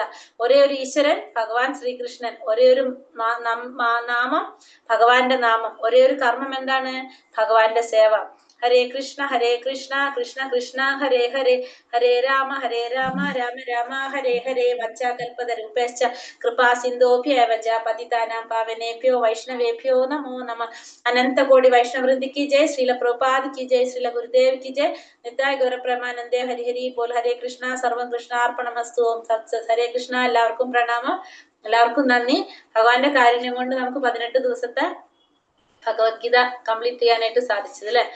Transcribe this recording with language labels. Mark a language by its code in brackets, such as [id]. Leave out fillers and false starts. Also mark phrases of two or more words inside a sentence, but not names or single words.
[ml] ഒരേ ഒരു ഈശ്വരൻ ഭഗവാൻ ശ്രീകൃഷ്ണൻ, ഒരേ ഒരു നാമം ഭഗവാന്റെ നാമം, ഒരേ ഒരു കർമ്മം എന്താണ്? ഭഗവാന്റെ സേവ. [sa] हरे कृष्ण कृष्ण कृष्ण हरे हरे हरे राम राम राम हरे हरे. वच्चाकल्पतरूपेश्च कृपा सिन्धोभ्येव च पतितानां पावनेभ्यो वैष्णवेभ्यो नमो नमः. [hi] अनन्तकोटि वैष्णववृन्दि की जय। श्रील प्रभुपाद की जय. श्रील गुरुदेव की जय. [bn] নিত্যায় গৌরপ্রমানন্দে হরি হরি বোল. [sa] हरे कृष्ण. सर्वं कृष्णार्पणमस्तु। ॐ तत्सत्। हरे कृष्ण. [ml] എല്ലാവർക്കും പ്രണാമം, എല്ലാവർക്കും നന്ദി. ഭഗവാന്റെ കാരുണ്യം കൊണ്ട് നമുക്ക് 18 ദിവസത്തെ ഭഗവത്ഗീത കംപ്ലീറ്റ് ചെയ്യാനായിട്ട് സാധിച്ചത് അല്ലെ.